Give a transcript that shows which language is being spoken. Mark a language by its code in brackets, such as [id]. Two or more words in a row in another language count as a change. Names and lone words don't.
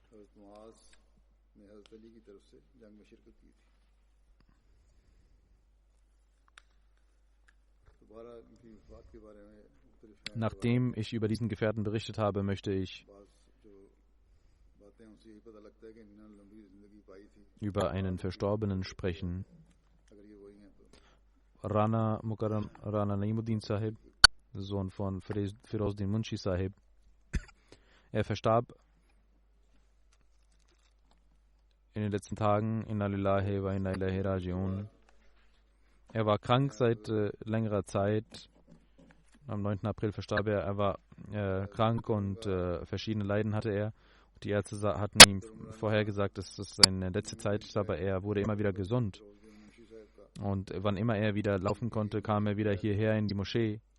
[de] Nachdem ich über diesen Gefährten berichtet habe, möchte ich über einen Verstorbenen sprechen. Rana Mukarram Rana Naimuddin Sahib, Sohn von Firozdin Munshi Sahib. Er verstarb in den letzten Tagen. [ar] إنا لله وإنا إليه راجعون. [de] Er war krank seit längerer Zeit. Am 9. April verstarb er. Er war krank und verschiedene Leiden hatte er. Die Ärzte hatten ihm vorher gesagt, dass das seine letzte Zeit ist, aber er wurde immer wieder gesund. Und wann immer er wieder laufen konnte, kam er wieder hierher in die Moschee.